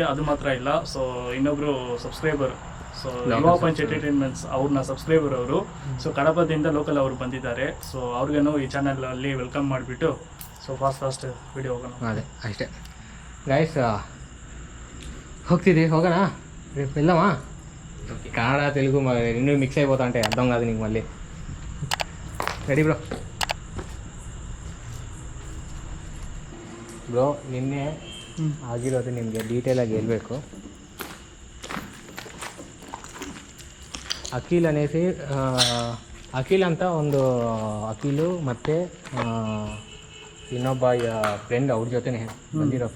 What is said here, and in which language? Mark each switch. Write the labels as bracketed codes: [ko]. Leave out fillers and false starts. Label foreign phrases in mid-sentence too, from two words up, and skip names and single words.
[kn] ಅದು ಮಾತ್ರ ಇಲ್ಲ, ಸೊ ಇನ್ನೊಬ್ಬರು ಸಬ್ಸ್ಕ್ರೈಬರ್, ಸೊ ಯುವ ಪಂಚ್ ಎಂಟರ್ಟೈನ್ಮೆಂಟ್ಸ್ ಅವ್ರನ್ನ ಸಬ್ಸ್ಕ್ರೈಬರ್ ಅವರು. ಸೊ ಕಡಪದಿಂದ ಲೋಕಲ್ ಅವರು ಬಂದಿದ್ದಾರೆ. ಸೊ ಅವ್ರಿಗೇನು ಈ ಚಾನಲಲ್ಲಿ ವೆಲ್ಕಮ್ ಮಾಡಿಬಿಟ್ಟು ಸೊ ಫಾಸ್ಟ್ ವಿಡಿಯೋ ಹೋಗೋಣ. ಅದೇ ಅಷ್ಟೇ ಗೈಸ್, ಹೋಗೋಣ వెళ్దామా? [te] కన్నడ తెలుగు రెండు మిక్స్ అయిపోతా అంటే అర్థం కాదు నీకు మళ్ళీ. రెడీ బ్రో? [kn] ಬ್ರೋ ನಿನ್ನೆ ಆಗಿರೋದು ನಿಮಗೆ ಡೀಟೇಲಾಗಿ ಹೇಳ್ಬೇಕು. ಅಖಿಲ್ ಅಂತ ಒಂದು ಅಖಿಲು ಮತ್ತು ಇನ್ನೊಬ್ಬ ಫ್ರೆಂಡ್ ಅವ್ರ ಜೊತೆನೇ ಬಂದಿರೋ.